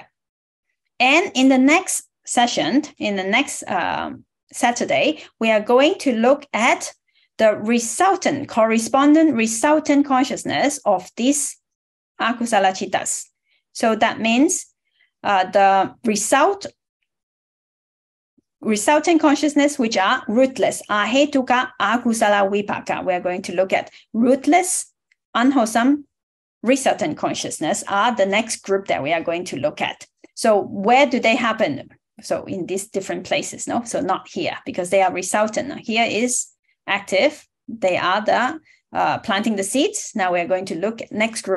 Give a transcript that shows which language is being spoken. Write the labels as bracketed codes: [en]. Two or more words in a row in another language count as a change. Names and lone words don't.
[en] And in the next session, in the next Saturday, we are going to look at the correspondent resultant consciousness of these [pi] akusala cittas. [en] So that means the resultant consciousness, which are rootless, [pi] ahetuka, akusala, vipaka. [en] We are going to look at rootless, unwholesome, resultant consciousness are the next group that we are going to look at. So where do they happen? So in these different places, no? So not here, because they are resultant. Here is active. They are the planting the seeds. Now we are going to look at next group.